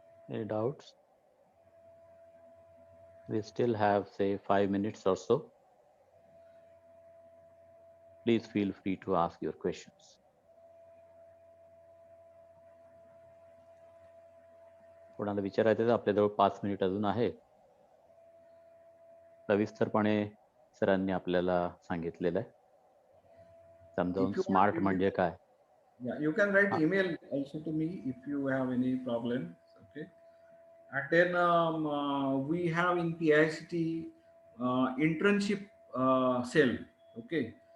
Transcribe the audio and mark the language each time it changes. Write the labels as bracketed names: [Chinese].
[English] Any doubts? We still have, say, 5 minutes or so. Please feel free to ask your questions. [Marathi] कोणाला विचारायचं तर आपल्याजवळ 5 minute अजून आहे. सविस्तरपणे सरांनी आपल्याला सांगितलेलं आहे. समजावून [English] if you want smart email, [Marathi] म्हणजे काय. [English] yeah, you can write हा, email also to me if you have any problem. Okay. And then we have in PICT internship cell. Okay.